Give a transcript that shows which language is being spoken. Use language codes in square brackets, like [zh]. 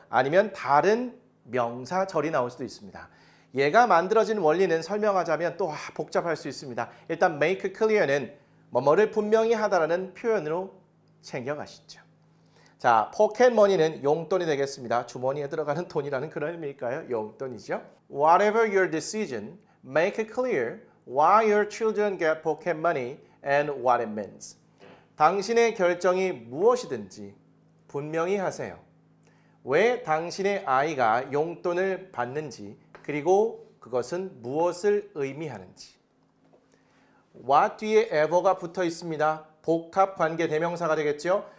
[ko] 아니면 다른 명사절이 나올 수도 있습니다. 얘가 만들어진 원리는 설명하자면 또 복잡할 수 있습니다. 일단 make clear는 뭐뭐를 분명히 하다라는 표현으로 챙겨가시죠. 자, 포켓머니는 용돈이 되겠습니다. 주머니에 들어가는 돈이라는 그런 의미일까요? 용돈이죠. [en] Whatever your decision, make it clear why your children get pocket money and what it means. [ko] 당신의 결정이 무엇이든지 분명히 하세요. 왜 당신의 아이가 용돈을 받는지 그리고 그것은 무엇을 의미하는지. what 뒤에 ever가 붙어 있습니다. 복합 관계 대명사가 되겠죠.